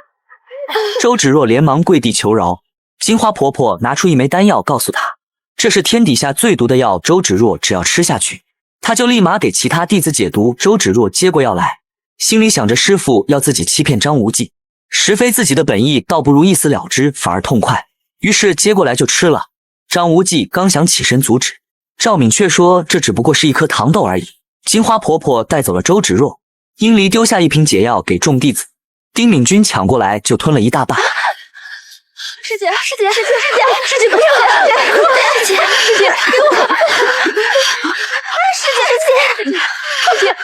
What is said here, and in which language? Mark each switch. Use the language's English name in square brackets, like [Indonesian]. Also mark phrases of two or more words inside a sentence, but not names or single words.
[Chinese] 周芷若连忙跪地求饶，金花婆婆拿出一枚丹药，告訴她这是天底下最毒的药，周芷若只要吃下去，她就立马给其他弟子解毒。周芷若接过药来，心里想着師父要自己欺騙張无忌，實非自己的本意，倒不如一死了之，反而痛快。於是接過來就吃了。張無忌剛想起身阻止，趙敏卻說這只不過是一顆糖豆而已。金花婆婆帶走了周芷若，殷離丟下一瓶解藥給眾弟子，丁敏君搶過來就吞了一大半。師姐，師姐，師姐，師姐，給我！師姐，師姐，給我！師姐，師姐，